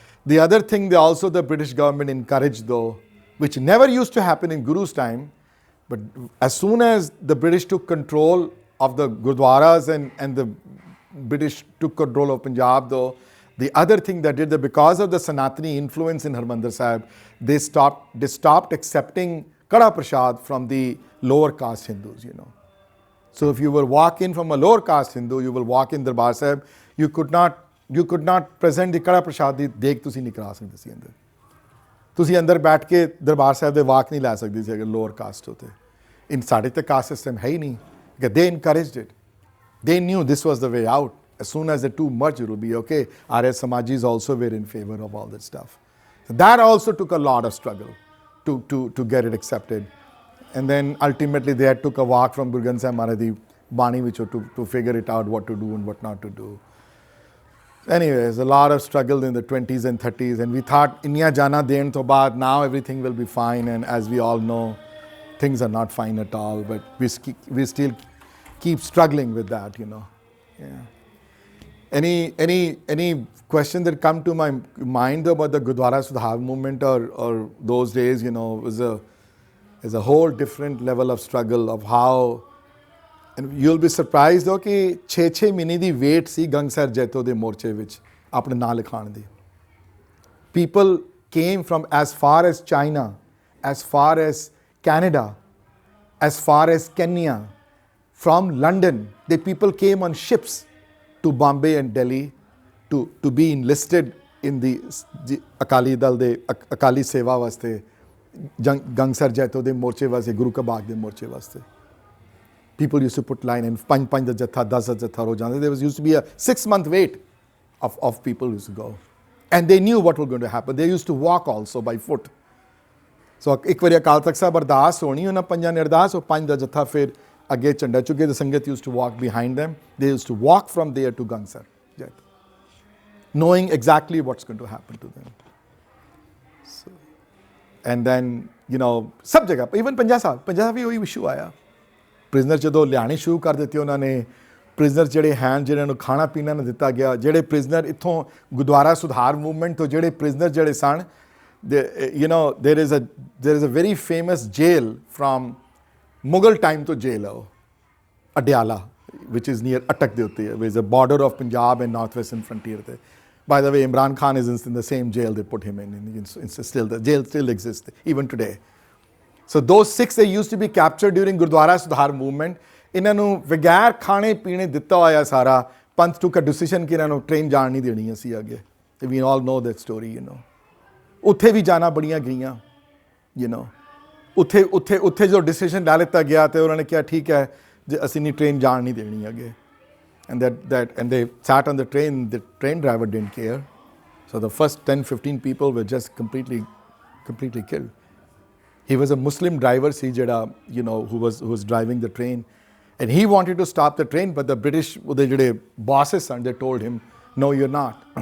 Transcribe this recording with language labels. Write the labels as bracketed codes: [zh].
[en] The other thing, the British government encouraged though, which never used to happen in Guru's time, but as soon as the British took control of the Gurdwaras and the British took control of Punjab though, the other thing that did that, because of the Sanatani influence in Harmandir Sahib, they stopped accepting Kada Prasad from the lower caste Hindus, you know. So if you will walk in from a lower caste Hindu, you will walk in Darbar Sahib, you could not present the Kada Prasad [pa] ਦੀ ਦੇਗ ਤੁਸੀਂ ਨਹੀਂ ਕਰਾ ਸਕਦੇ ਸੀ ਅੰਦਰ. ਤੁਸੀਂ ਅੰਦਰ ਬੈਠ ਕੇ ਦਰਬਾਰ ਸਾਹਿਬ ਦੇ ਵਾਕ ਨਹੀਂ ਲੈ ਸਕਦੇ ਸੀ ਅਗਰ ਲੋਅਰ ਕਾਸਟ ਹੋਤੇ. ਇਨ ਸਾਡੇ ਤੇ ਕਾਸਟ ਸਿਸਟਮ ਹੈ ਹੀ ਨਹੀਂ. [en] They encouraged it. They knew this was the way out. As soon as the two merged, it will be okay. Arya Samajis also were in favor of all that stuff. So that also took a lot of struggle to get it accepted. And then ultimately they took a walk from Guru Granth Sahib Maharaj di Bani which to figure it out, what to do and what not to do. Anyways, a lot of struggle in the 20s and 30s, and we thought India [pa] jana den to baad, [en] now everything will be fine, and as we all know, things are not fine at all, but we still keep struggling with that, you know. Yeah. Any question that come to my mind about the Gurdwara Sudhar movement or those days, you know, was a whole different level of struggle of how. And you'll be surprised though [pa] कि 6 ਮਹੀਨੇ ਦੀ wait ਸੀ ਗੰਗਸਰ ਜੈਤੋ ਦੇ ਮੋਰਚੇ ਵਿੱਚ ਆਪਣੇ ਨਾਂ ਲਿਖਾਉਣ ਦੀ. [en] People came from as far as China, as far as Canada, as far as Kenya, from London. The people came on ships to Bombay and Delhi to be enlisted in the Akali Dal de Akali Seva [pa] ਵਾਸਤੇ, ਗੰਗਸਰ ਜੈਤੋ ਦੇ ਮੋਰਚੇ ਵਾਸਤੇ, [en] ਗੁਰੂ ਕਾ ਬਾਗ ਦੇ ਮੋਰਚੇ ਵਾਸਤੇ. People used to put line and [pa] ਪੰਜ ਦਾ ਜੱਥਾ 10 ਦਾ ਜੱਥਾ ਹੋ ਜਾਂਦੇ. [en] There used to be a 6-month wait of people used to go. And they knew what was going to happen. They used to walk also by foot. [pa] So ਇੱਕ ਵਾਰੀ ਅਕਾਲ ਤਖਤ ਸਾਹਿਬ ਅਰਦਾਸ ਹੋਣੀ, ਉਹਨਾਂ ਪੰਜਾਂ ਨੇ ਅਰਦਾਸ, ਉਹ 5 ਦਾ ਜੱਥਾ ਫਿਰ ਅੱਗੇ ਝੰਡਾ ਚੁੱਕੇ, [en] the sangat used to walk behind them. They used to walk from there to Gangsar, knowing exactly what's going to happen to them. So, and then, you know, [pa] ਸਭ ਜਗ੍ਹਾ, even ਪੰਜਾਬ ਸਾਹਿਬ ਵੀ ਉਹੀ ਇਸ਼ੂ ਆਇਆ. ਪ੍ਰਿਜ਼ਨਰ ਜਦੋਂ ਲਿਆਣੇ ਸ਼ੁਰੂ ਕਰ ਦਿੱਤੇ ਉਹਨਾਂ ਨੇ, ਪ੍ਰਿਜ਼ਨਰ ਜਿਹੜੇ ਹਨ ਜਿਹਨਾਂ ਨੂੰ ਖਾਣਾ ਪੀਣਾ ਨਾ ਦਿੱਤਾ ਗਿਆ, ਜਿਹੜੇ ਪ੍ਰਿਜ਼ਨਰ ਇੱਥੋਂ ਗੁਰਦੁਆਰਾ ਸੁਧਾਰ ਮੂਵਮੈਂਟ ਤੋਂ ਜਿਹੜੇ ਪ੍ਰਿਜ਼ਨਰ ਜਿਹੜੇ ਸਨ, [en] there is a very famous jail from Mughal time to jail [pa] ਹੈ ਉਹ Adiala, [en] which is near Attak de utte hai, which is a border of Punjab and northwestern frontier [pa] te. [en] By the way, Imran Khan is in the same jail they put him in. Still, the jail still exists even today. So those Sikhs, they used to be captured during Gurdwara Sudhar movement. [pa] ਇਹਨਾਂ ਨੂੰ ਬਗੈਰ ਖਾਣੇ ਪੀਣੇ ਦਿੱਤਾ ਹੋਇਆ ਸਾਰਾ ਪੰਥ [en] took a decision [pa] ਕਿ ਇਹਨਾਂ ਨੂੰ ਟ੍ਰੇਨ ਜਾਣ ਨਹੀਂ ਦੇਣੀ ਅਸੀਂ ਅੱਗੇ. [en] We all know that story, [pa] ਉੱਥੇ ਵੀ ਜਾਣਾ ਬੜੀਆਂ ਗਈਆਂ, ਉੱਥੇ ਜੋ ਡਿਸੀਜਨ ਲੈ ਲਿੱਤਾ ਗਿਆ ਤੇ ਉਹਨਾਂ ਨੇ ਕਿਹਾ ਠੀਕ ਹੈ ਜੇ ਅਸੀਂ ਨਹੀਂ ਟ੍ਰੇਨ ਜਾਣ ਨਹੀਂ ਦੇਣੀ ਅੱਗੇ. [en] And they sat on the train driver didn't care. So the first 10-15 people were just completely killed. He was a Muslim driver [pa] ਸੀ ਜਿਹੜਾ [en] who was driving the train, and he wanted to stop the train, but the British [pa] ਉਹਦੇ ਜਿਹੜੇ [en] bosses and they told him no, you're not.